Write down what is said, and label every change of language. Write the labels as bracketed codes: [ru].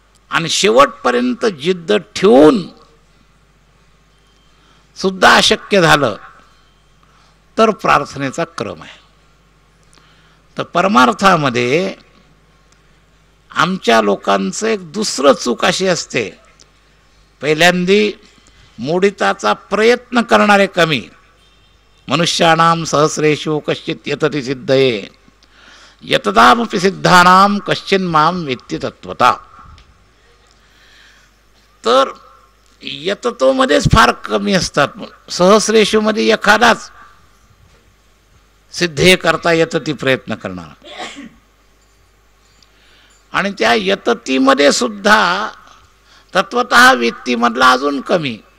[mr] आणि शेवटपर्यंत जिद्द ठेवून सुद्धा अशक्य झालं तर प्रार्थनेचा क्रम आहे. तर परमार्थामध्ये आमच्या लोकांचं एक दुसरं चूक अशी असते, पहिल्यांदी मोडिताचा प्रयत्न करणारे कमी. [sa] मनुष्याणाम सहस्रेषु कश्चित यतति सिद्धये यतदामपि सिद्धानाम कश्चिन माम वेत्ति तत्वता. [mr] तर यततोमध्येच फार कमी असतात. सहस्रेषुमध्ये एखादाच सिद्धे करता यतती प्रयत्न करणारा, आणि त्या यततीमध्ये सुद्धा तत्वतः वेत्तीमधला अजून कमी.